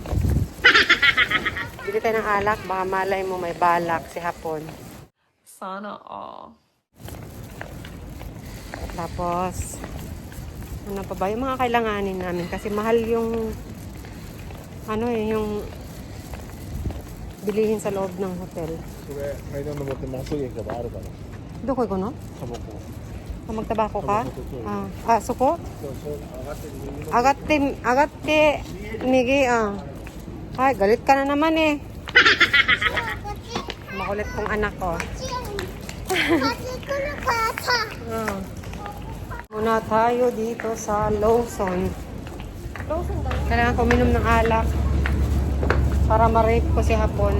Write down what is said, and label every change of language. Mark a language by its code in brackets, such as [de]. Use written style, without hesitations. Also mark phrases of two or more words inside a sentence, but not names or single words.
[tl] Bili tayo ng alak, baka malay mo may balak si Hapon. Sana all. Tapos, ano pa ba? Yung mga kailanganin namin. Kasi mahal yung, yung bilihin sa loob ng hotel. [ja] これ階段登ってまっすぐ行けばあるから。 [tl] Doon ko no? [ja] タバコ。 [tl] Magtabako ka? Tabaco. Suko? [ja] そうそう上がって右の。上がって、右, [tl] Ay, galit ka na naman eh. Makulit kong anak ko. Muna tayo dito sa Lawson. Kailangan ko uminom ng alak para ma-rape ko si Hapon.